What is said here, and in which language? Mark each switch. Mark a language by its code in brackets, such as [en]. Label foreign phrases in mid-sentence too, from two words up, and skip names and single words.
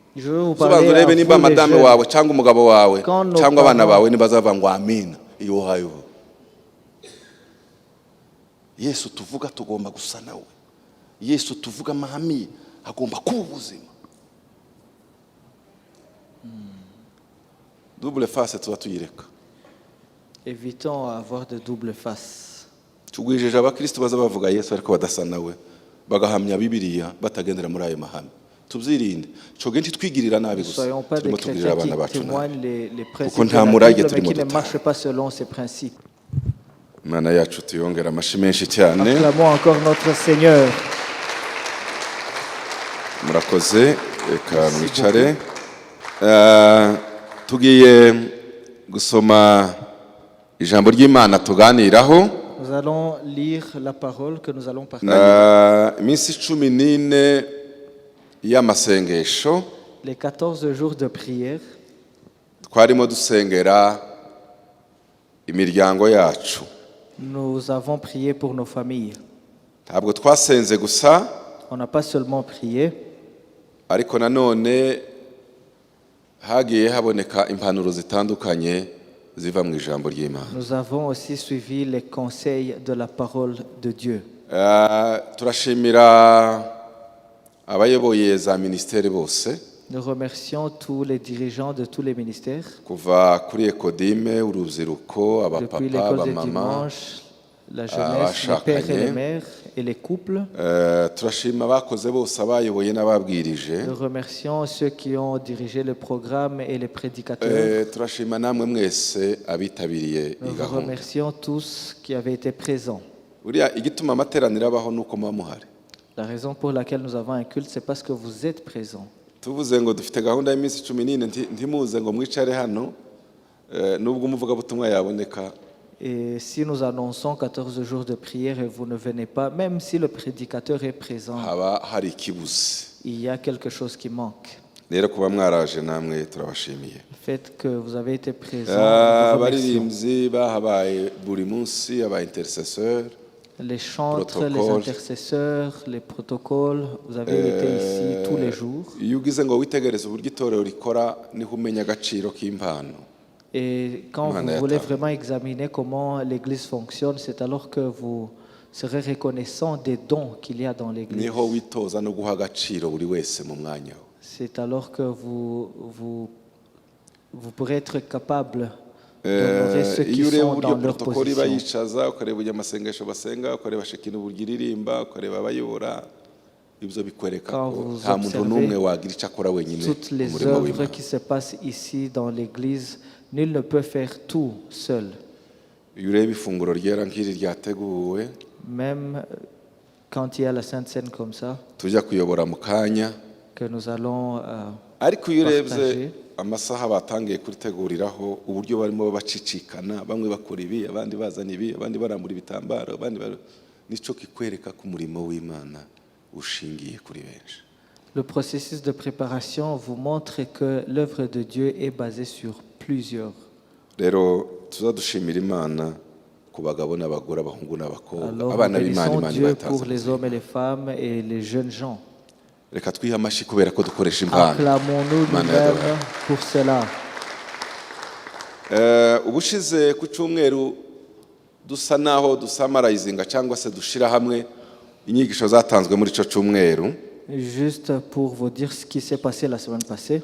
[fr] Je veux vous [rw] usobanza [fr] parler à [rw] urebe nimba [fr] vous les [rw] madame [fr] jeunes. [rw] wawe cyangwa umugabo wawe [fr] Quand nos [rw] cyangwa abana [fr] parents- [rw] bawe nibazava ngo amina iyo uhayeho. Yesu tuvuga tugomba gusa nawe. Yesu tuvuga amahame agomba kuba ubuzima. [fr] Double face [rw] tuba tuyireka. [fr] Évitons à avoir de double face. [rw] Tugwijeje abakristo baza bavuga Yesu ariko badasa nawe bagahamya Bibiliya batagendera muri ayo mahame. Tubyirinde. Coge ntitwigirira nabi [fr] Ne [rw] gusa. [fr] soyons pas des [rw] Turimo tugirira [fr] chrétiens [rw] abana [fr] qui [rw] bacu nabi. [fr] témoignent les principes [rw] Kuko [fr] de [rw] nta [fr] la [rw] murage [fr] Bible, mais [rw] turimo [fr] qui ne [rw] dutaha. [fr] marchent pas selon ces principes. [rw] Imana yacu tuyongera amashi menshi cyane. [fr] Acclamons encore notre Seigneur. [rw] Murakoze reka mwicare. Tugiye gusoma ijambo ry'Imana tuganiraho. [fr] Nous allons lire la parole que nous allons partager. [rw] Iminsi 14 y'amasengesho [fr] Les 14 jours de prière, [rw] twarimo dusengera imiryango yacu. [fr] nous avons prié pour nos familles. [rw] Ntabwo twasenze gusa [fr] On n'a pas seulement prié, [rw] ariko nanone hagiye haboneka impanuro zitandukanye ziva mu ijambo ry'Imana. [fr] nous avons aussi suivi les conseils de la parole de Dieu. [rw] Turashimira abayoboye za ministeri bose [fr] Nous remercions tous les dirigeants de tous les ministères, [rw] kuva kuri Ekodime, urubyiruko, [fr] depuis [rw] abapapa, [fr] l'école des [rw] abamama. [fr] dimanches, la jeunesse, les pères et les mères et les couples. [rw] Turashima abakoze bose abayoboye n'ababwirije. [fr] Nous remercions ceux qui ont dirigé le programme et les prédicateurs. [rw] Turashima namwe mwese abitabiriye [fr] Nous [rw] iyi [fr] vous [rw] gahunda. [fr] remercions tous qui avaient été présents. [rw] Uriya igituma amateraniro abaho nuko muba muhari. [fr] La raison pour laquelle nous avons un culte, c'est parce que vous êtes présents. [rw] Tuvuze ngo dufite gahunda y'iminsi 14 ntimuze ngo mwicare hano nubwo umuvugabutumwa yaboneka. [fr] Et si nous annonçons 14 jours de prière et vous ne venez pas, même si le prédicateur est présent, [rw] Haba hari ikibuze. [fr] il y a quelque chose qui manque. [rw] Rero kuba mwaraje namwe turabashimiye. [fr] Le fait que vous avez été présents, nous vous remercions. [rw] Abaririmbyi bahabaye buri munsi aba intercesseur. [fr] Les chantres, les Protocole. intercesseurs, les protocoles, vous avez été ici tous les jours. [rw] Iyo ugize ngo witegereze uburyo itorero rikora niho umenya agaciro k'impano. [fr] Et quand vous voulez vraiment examiner comment l'Église fonctionne, c'est alors que vous serez reconnaissant des dons qu'il y a dans l'Église. [rw] Niho witoza no guha agaciro buri wese mu mwanya we. [fr] C'est alors que vous pourrez être capable d'honorer ceux qui [rw] Iyo ureba [fr] sont [rw] uburyo [fr] dans leur [rw] protokoli [fr] position. [rw] bayicaza ukareba uburyo amasengesho basenga ukareba shekina uburyo iririmba ukareba abayobora ibyo bikwereka [fr] Quand [rw] ko [fr] vous [rw] nta muntu [fr] observez [rw] n'umwe wagira icyo akora wenyine [fr] Toutes [rw] mu [fr] les [rw] murimo [fr] œuvres [rw] w'Imana. [fr] qui se passent ici dans l'Église, nul ne peut faire tout seul. [rw] Iyo ureba ifunguro ryera nk'iri ryateguwe [fr] Même quand il y a la Sainte Seine comme ça, [rw] tujya kuyobora mu kanya [fr] que nous allons [rw] ariko iyo urebye [fr] partager. [rw] amasaha batangiye kuriteguriraho uburyo barimo bacicikana bamwe bakora ibi abandi bazana ibi abandi barambura ibitambaro abandi nico kikwereka ko umurimo w'Imana ushingiye kuri benshi. [fr] Le processus de préparation vous montre que l'œuvre de Dieu est basée sur plusieurs. [rw] Rero tuzadushimira Imana ku bagabo n'abagore abahungu n'abakobwa [fr] Alors, nous [rw] abana b'Imana [fr] bénissons [rw] Imana [fr] Dieu pour les [rw] ibataza. [fr] hommes et les femmes et les jeunes gens. [rw] Reka twihe amashi kubera ko dukoresha impano. [fr] Acclamons-nous [rw] Imana [fr] nous-mêmes [rw] yaduhaye. [fr] pour cela. [rw] Ubushize ku cyumweru dusa naho dusamarayizinga cyangwa se dushira hamwe inyigisho zatanzwe muri ico cyumweru. [fr] Juste pour vous dire ce qui s'est passé la semaine passée,